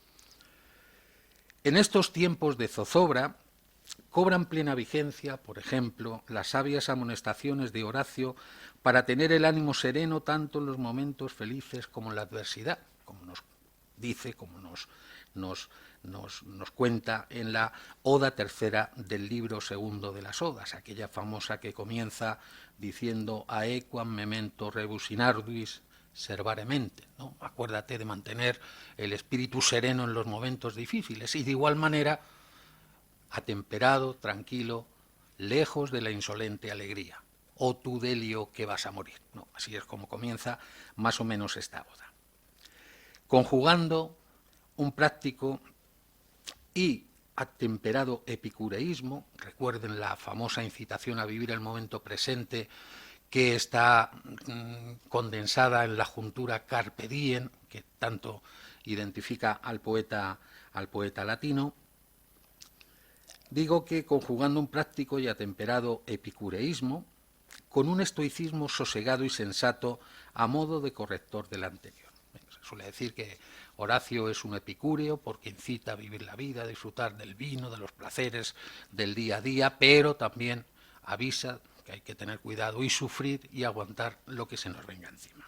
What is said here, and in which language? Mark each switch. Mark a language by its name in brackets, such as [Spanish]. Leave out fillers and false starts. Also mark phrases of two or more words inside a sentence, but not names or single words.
[Spanish] En estos tiempos de zozobra cobran plena vigencia, por ejemplo, las sabias amonestaciones de Horacio para tener el ánimo sereno tanto en los momentos felices como en la adversidad, como nos dice, como nos cuenta en la Oda tercera del libro segundo de las Odas, aquella famosa que comienza diciendo [Latin] aequam memento rebus in arduis servare mente, [Spanish] ¿no? Acuérdate de mantener el espíritu sereno en los momentos difíciles y de igual manera atemperado, tranquilo, lejos de la insolente alegría. O tu delio que vas a morir. No, así es como comienza más o menos esta Oda. Conjugando un práctico y atemperado epicureísmo, recuerden la famosa incitación a vivir el momento presente que está condensada en la juntura [Latin] carpe diem, [Spanish] que tanto identifica al poeta latino. Digo que conjugando un práctico y atemperado epicureísmo con un estoicismo sosegado y sensato a modo de corrector del anterior. Se suele decir que Horacio es un epicúreo porque incita a vivir la vida, a disfrutar del vino, de los placeres del día a día, pero también avisa que hay que tener cuidado y sufrir y aguantar lo que se nos venga encima.